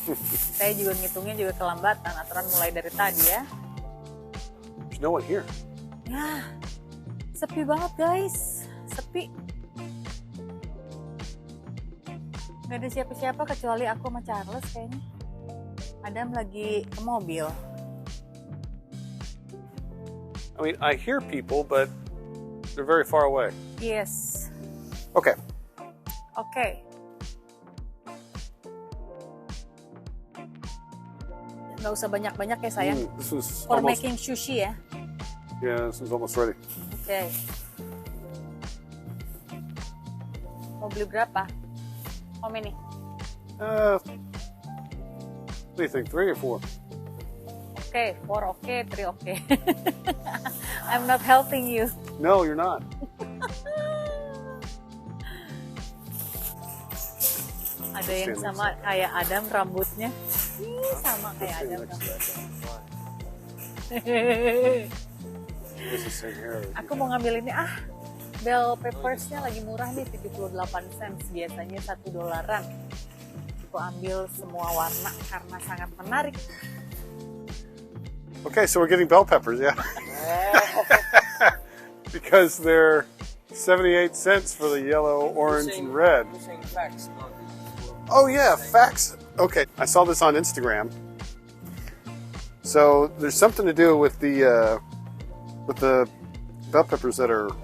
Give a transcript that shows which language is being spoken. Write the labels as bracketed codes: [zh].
[id] Saya juga ngitungnya juga kelambatan, aturan mulai dari tadi ya. [en] There's no one here. [id] Ya, sepi banget guys, sepi. Gak ada siapa-siapa kecuali aku sama Charles kayaknya. Adam lagi ke mobil. [en] I mean, I hear people, but they're very far away. Yes. Okay. [id] Oke. Nggak usah banyak-banyak ya sayang. [en] This is For almost, making sushi ya. yeah, this is almost ready. [id] Oke. Mau beli berapa? [en] How many? What do you think, 3 or 4? [id] Oke, 4 oke, 3 oke. [en] I'm not helping you. No, you're not. [id] Ada yang sama kayak Adam rambutnya. Sama kayak Adam rambutnya. [en] This is same hair. [id] Aku mau ngambil ini bell peppersnya lagi murah nih 78 cents, biasanya $1. Aku ambil semua warna karena sangat menarik. [en] Okay, so we're getting bell peppers, yeah. Because they're 78 cents for the yellow, orange, and red. You're saying facts, not Oh yeah, facts. Okay, I saw this on Instagram. So there's something to do with the bell peppers that are.